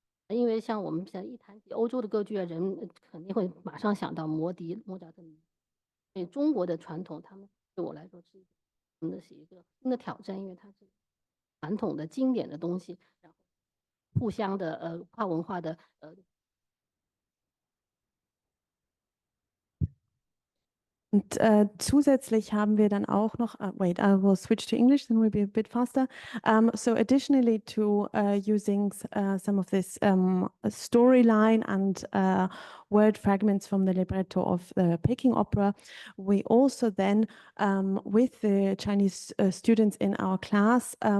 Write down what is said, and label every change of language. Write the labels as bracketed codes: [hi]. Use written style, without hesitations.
[zh] 因为像我们现在一谈起欧洲的歌剧啊，人肯定会马上想到魔笛、莫扎特。所以中国的传统，他们对我来说是一个新的挑战，因为它是传统的经典的东西，然后互相的跨文化的 [de] Und zusätzlich haben wir dann auch noch, [en] wait, I will switch to English, then we'll be a bit faster. So additionally to using some of this storyline and word fragments from the libretto of the Peking opera, we also then, with the Chinese students in our class,